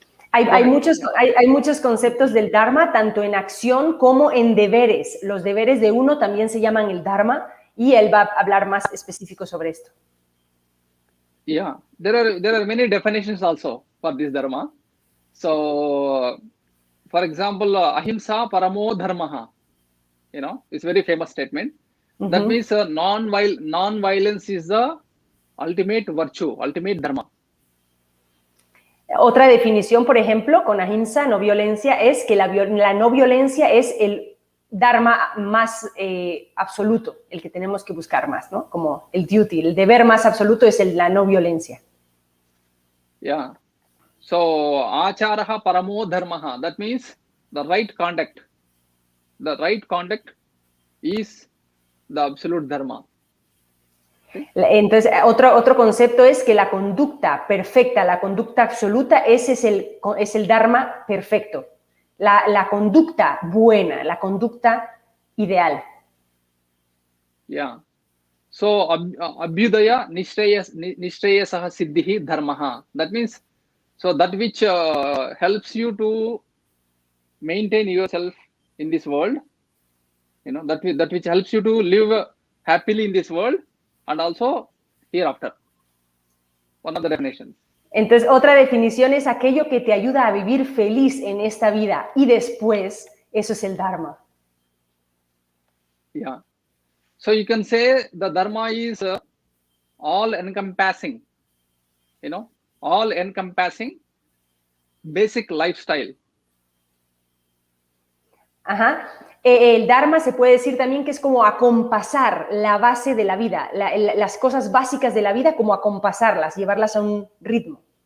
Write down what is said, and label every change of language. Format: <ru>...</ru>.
<es>Hay muchos conceptos del Dharma, tanto en acción como en deberes. Los deberes de uno también se llaman el Dharma y él va a hablar más específico sobre esto.</es> <en>Yeah, there are many definitions also for this dharma. So, for example,</en> <sa>ahimsa paramo dharmaha,</sa> <en>you know, it's a very famous statement. That means non-violence is the ultimate virtue, ultimate dharma.</en> <es>Otra definición, por ejemplo, con ahimsa, no violencia, es que la no violencia es el dharma más absoluto, el que tenemos que buscar más, ¿no? Como el duty, el deber más absoluto es la no violencia.</es> <en>Yeah. So,</en> <sa>acharaha paramo dharmaha,</sa> <en>that means the right conduct. The right conduct is the absolute dharma.</en> <es>Entonces, otro concepto es que la conducta perfecta, la conducta absoluta, ese es el Dharma perfecto. La conducta buena, la conducta ideal.</es> <en>Yeah. So,</en> <sa>abhyudaya nishreyasaha siddhihi dharmaha.</sa> <en>That means, so that which helps you to maintain yourself in this world, you know, that which helps you to live happily in this world and also hereafter. One of the definitions. Entonces, otra definición es aquello que te ayuda a vivir feliz en esta vida y después, eso es el Dharma. Yeah. So you can say the Dharma is all-encompassing, you know, all-encompassing basic lifestyle. Ajá.</en> <es>El Dharma se puede decir también que es como acompasar la base de la vida, las cosas básicas de la vida, como acompasarlas, llevarlas a un ritmo.</es>